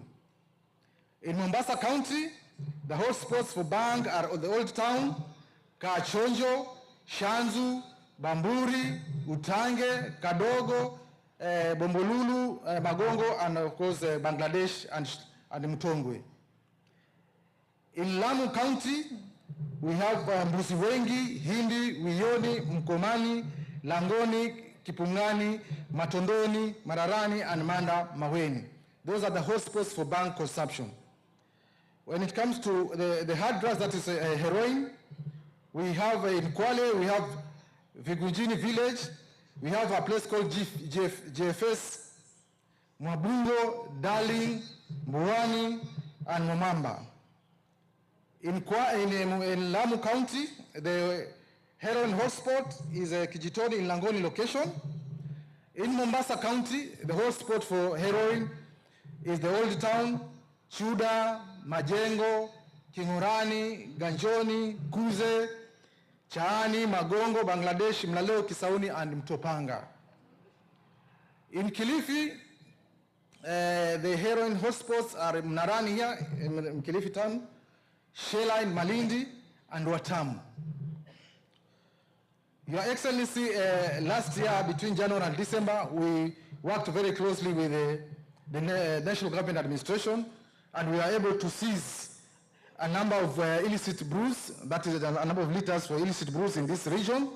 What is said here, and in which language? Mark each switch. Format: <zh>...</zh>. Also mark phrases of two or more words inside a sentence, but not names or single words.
<en>In Mombasa County, the hotspots for bank are the Old Town, Kachonjo, Shanzu, Bamburi, Utange, Kadogo, Bombolulu, Magongo, and of course Bangladesh and Mtongwe. In Lamu County, we have Mbusi Wengi, Hindi, Wioni, Mkomani, Langoni, Kipungani, Matondoni, Mararani, and Manda Maweni. Those are the hotspots for bank consumption. When it comes to the hard drugs, that is heroin, we have in Kwale, we have Vigujini village, we have a place called GFS, Mwabungo, Darling, Mbuani, and Momamba. In Lamu County, the heroin hotspot is Kijitoni in Langoni location. In Mombasa County, the hotspot for heroin is the Old Town, Chuda, Majengo, Kingurani, Ganjoni, Kuze, Chaani, Magongo, Bangladesh, Mlaleo, Kisauni, and Mtopanga. In Kilifi, the heroin hotspots are Mnarani here in Kilifi town, Shela in Malindi, and Watamu. Your Excellency, last year between January and December, we worked very closely with the National Government Administration, and we were able to seize a number of illicit brews, that is a number of liters for illicit brews in this region.</en>